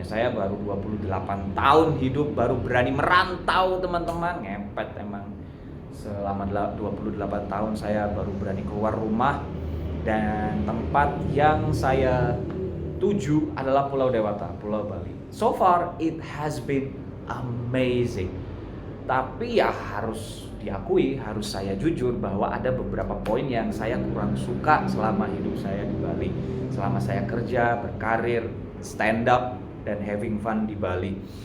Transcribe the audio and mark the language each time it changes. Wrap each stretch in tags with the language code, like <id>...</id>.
<id>Saya baru 28 tahun hidup, baru berani merantau, teman-teman. Ngepet emang. Selama 28 tahun saya baru berani keluar rumah, dan tempat yang saya tuju adalah Pulau Dewata, Pulau Bali.</id> <en>So far it has been amazing.</en> <id>Tapi ya harus diakui, harus saya jujur bahwa ada beberapa poin yang saya kurang suka selama hidup saya di Bali. Selama saya kerja, berkarir, stand up, dan</id> <en>having fun</en> <id>di Bali.</id>